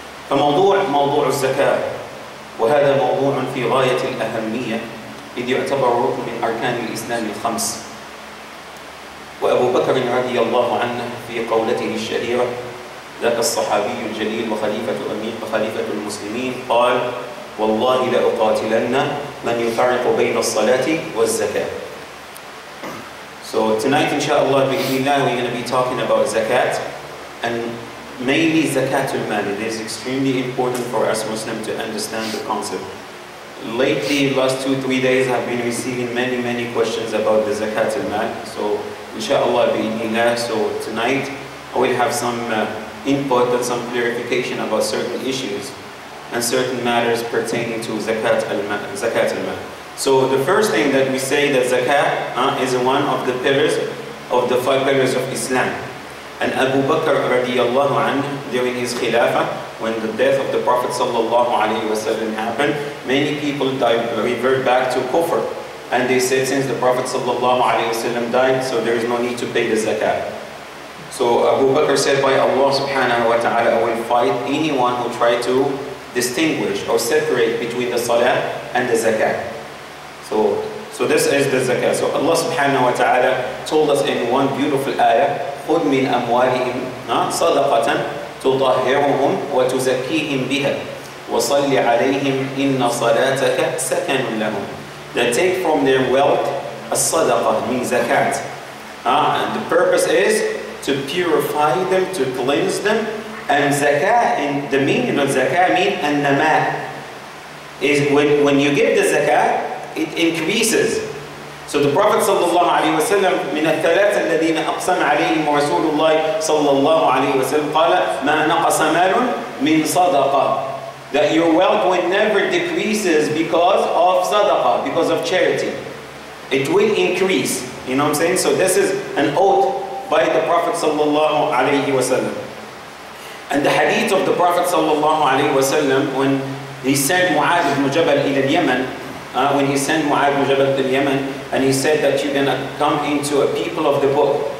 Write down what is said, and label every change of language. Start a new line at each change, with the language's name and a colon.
Arabic: فموضوع الزكاة، وهذا موضوع في غاية الأهمية إذ يعتبر ركن من أركان الإسلام الخمس. وأبو بكر رضي الله عنه في قولته الشهيرة ذاك الصحابي الجليل وخليفة المسلمين قال: والله لأقاتلن من يفرق بين الصلاة والزكاة.
English: So tonight inshallah bi'idhnillah we're going to be talking about zakat, and mainly zakatul mal. It is extremely important for us Muslims to understand the concept. Lately, last 2-3 days, I've been receiving many questions about the zakatul mal. So inshallah bi'idhnillah, so tonight I will have some input and some clarification about certain issues and certain matters pertaining to zakat al-mal. So the first thing that we say that zakat is one of the pillars of the 5 pillars of Islam. And Abu Bakr radiallahu anhu, during his khilafah, when the death of the Prophet sallallahu alaihi wasallam happened, many people revert back to kufr, and they said since the Prophet sallallahu alaihi wasallam died, so there is no need to pay the zakat. So Abu Bakr said, by Allah subhanahu wa ta'ala, I will fight anyone who try to distinguish or separate between the salah and the zakat. So this is the zakat. So Allah subhanahu wa ta'ala told us in one beautiful ayah,
Arabic: خُذْ مِنْ أَمْوَالِهِمْ صَدَقَةً تُطَهِّرُهُمْ وَتُزَكِّيهِمْ بِهَا وَصَلِّ عَلَيْهِمْ إِنَّ صَلَاتَكَ سَكَنٌ لَهُمْ.
English: They take from their wealth a sadaqah, means zakat. And the purpose is to purify them, to cleanse them. And zakah, and the meaning of zakah means an-nama, is when you give the zakah, it increases. So the Prophet sallallahu alaihi wasallam,
Arabic: من الثلاثة الذين أقسم عليهم رسول الله صلى الله عليه وسلم قال ما نقص مال من صدقة.
English: That your wealth will never decreases because of sadaqah, because of charity. It will increase. You know what I'm saying? So this is an oath by the Prophet sallallahu alaihi wasallam. And the hadith of the Prophet sallallahu alaihi wasallam, when he sent Mu'adh ibn Jabal ila Yemen, when he sent Mu'adh ibn Jabal to Yemen, and he said that you're going to come into a people of the book.